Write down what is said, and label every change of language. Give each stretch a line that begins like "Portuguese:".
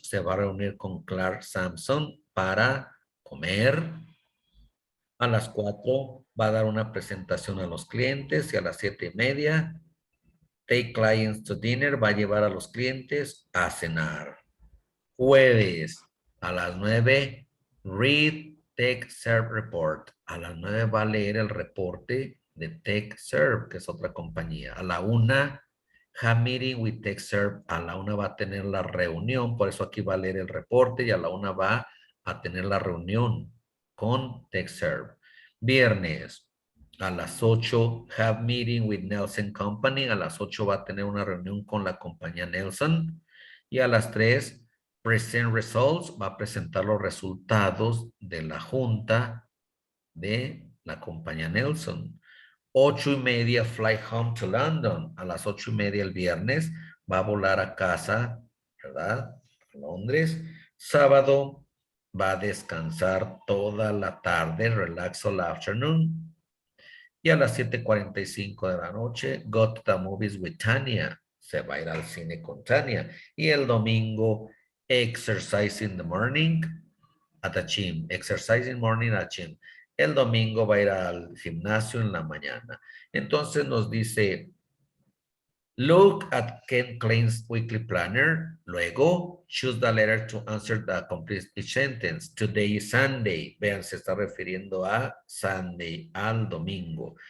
Spanish: Se va a reunir con Clark Sampson para comer. A las 4 va a dar una presentación a los clientes y a las 7:30,
English: take clients to dinner,
Spanish: va a llevar a los clientes a cenar. Jueves a las 9,
English: read TechServe Report.
Spanish: A las 9 va a leer el reporte de TechServe, que es otra compañía. A la
English: 1, have meeting with TechServe.
Spanish: A la 1 va a tener la reunión, por eso aquí va a leer el reporte y a la 1 va a tener la reunión con TechServe. Viernes a las 8,
English: have meeting with Nelson Company.
Spanish: A las 8 va a tener una reunión con la compañía Nelson. Y a las 3,
English: present results,
Spanish: va a presentar los resultados de la junta de la compañía Nelson. 8:30,
English: fly home to London.
Spanish: A las 8:30 el viernes va a volar a casa, ¿verdad? A Londres. Sábado va a descansar toda la tarde,
English: relax all afternoon.
Spanish: Y a las 7:45 de la noche,
English: go to the movies
Spanish: with Tania. Se va a ir al cine con Tania. Y el domingo,
English: exercise in the morning at the gym. Exercise in the morning at the gym.
Spanish: El domingo va a ir al gimnasio en la mañana. Entonces nos dice,
English: look at Ken Klein's weekly planner.
Spanish: Luego,
English: choose the letter to answer the complete sentence. Today is Sunday.
Spanish: Vean, se está refiriendo a Sunday, al domingo.